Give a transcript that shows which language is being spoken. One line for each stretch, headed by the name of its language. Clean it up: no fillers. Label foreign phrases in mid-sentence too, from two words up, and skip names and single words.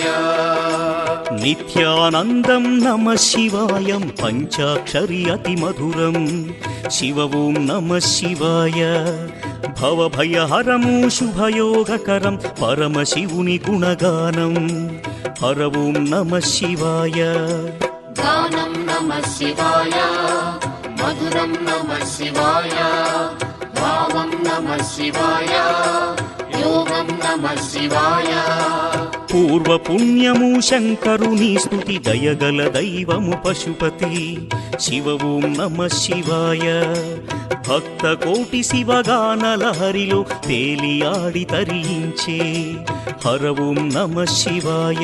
Telugu: నిత్యానందం నమ శివాయం పంచాక్షరి అతి మధురం
Sanskrit: शिव ओं नम शिवाय
Telugu: భవభయహరము శుభయోగకరం పరమశివుని గుణగానం
Sanskrit: हर ओं नम शिवाय गानं नमः शिवाय मधुरं नमः शिवाय भावं नमः शिवाय योगं नमः शिवाय
Telugu: పూర్వ పుణ్యము శంకరుని స్తుతి దయగల దైవము పశుపతి
Sanskrit: शिव ओं नमः शिवाय
Telugu: భక్త కోటి శివగానల హరిలో తేలియాడి తరించే
Sanskrit: हर ओं नमः शिवाय